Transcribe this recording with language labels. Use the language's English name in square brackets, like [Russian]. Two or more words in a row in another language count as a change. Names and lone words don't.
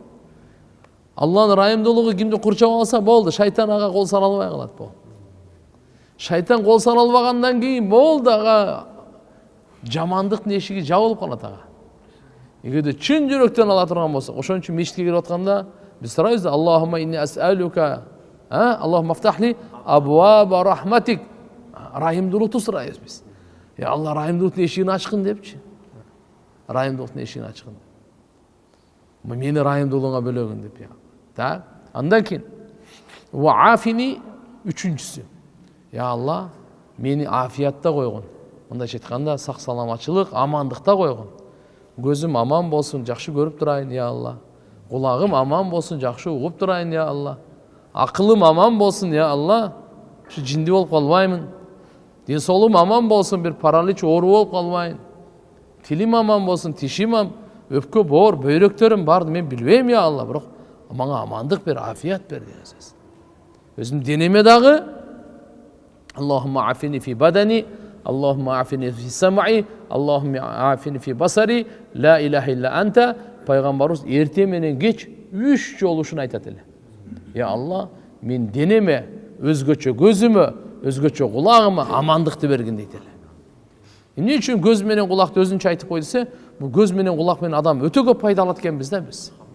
[Kyrgyz] Алланын райымдуулугу кимди курчап алса болду, шайтан ага кол сала албай калат болду. Шайтан кол сала албагандан кийин болду, ага жамандыктын эшиги жабылып калат ага. Эгерде чын жүрөктөн ала турган болсо, ошон үчүн мешитке кирип атканда биз сурайбыз: [Arabic] اللهم إني أسألك، اللهم افتح لي أبواب رحمتك. [Kyrgyz] Райымдуулукту сурайбыз биз. Я Алла, райымдуулуктун эшигин ачкын депчи. Райымдуулуктун эшигин ачкын. Мени райымдуулугуңа бөлөгүн деп я. Так? Андан кийин ваафини үчүнчүсү. Я Алла, мени афиятта койгон. Мындайча айтканда сак саламатчылык, амандыкта койгон. Gözüm aman bolsun, жакшы көрүп турайын, я Алла. Кулагым аман болсун, жакшы угуп турайын, я Алла. Акылым аман болсун, я Алла. Şu жинди болуп калбаймын. Ден соолугум аман болсун, бир паралич оору болуп калбайын. Тилим аман болсун, тишим өпкө боор, бөйрөктөрүм барды мен билбейм, я Алла. Бирок мага амандык бер, афият бер деген сөз. Өзүм денеме дагы [Arabic] اللهم عافني في بدني، اللهم عافني في سمعي، اللهم عافني في بصري، لا إله إلا أنت. [Kyrgyz] Пайгамбарыбыз эрте менен кеч 3 жолу ушуну айтат эле. Я Алла, мен денеме, өзгөчө көзүмө, өзгөчө кулагыма амандыкты бергин дейт эле. Эмне үчүн көз менен кулакты өзүнчө айтып кой десе, бул көз менен кулак менен адам өтө көп пайда алат экенбиз да биз.